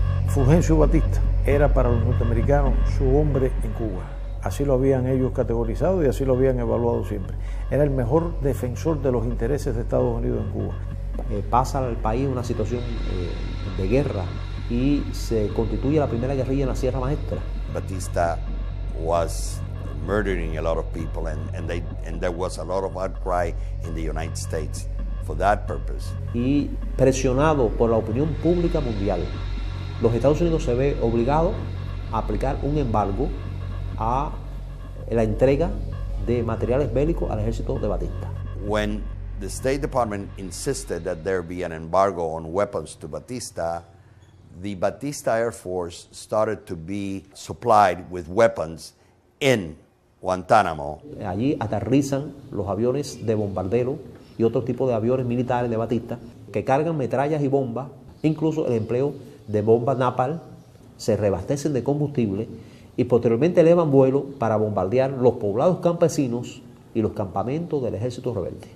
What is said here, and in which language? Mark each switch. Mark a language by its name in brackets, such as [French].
[Spanish] Fulgencio Batista era para los norteamericanos su hombre en Cuba. Así lo habían ellos categorizado y así lo habían evaluado siempre. Era el mejor defensor de los intereses de Estados Unidos en Cuba. Pasa al país una situación de guerra y se constituye la primera guerrilla en la Sierra Maestra. [English] Batista was murdering a lot of people and there was a lot of outcry in the United States for that purpose. [Spanish] Y presionado por la opinión pública mundial, los Estados Unidos se ve obligado a aplicar un embargo a la entrega de materiales bélicos al ejército de Batista. [English] When the State Department insisted that there be an embargo on weapons to Batista, the Batista Air Force started to be supplied with weapons in Guantánamo. [Spanish] Allí aterrizan los aviones de bombardero y otro tipo de aviones militares de Batista que cargan metrallas y bombas, incluso el empleo de bombas napalm, se reabastecen de combustible y posteriormente elevan vuelo para bombardear los poblados campesinos y los campamentos del ejército rebelde.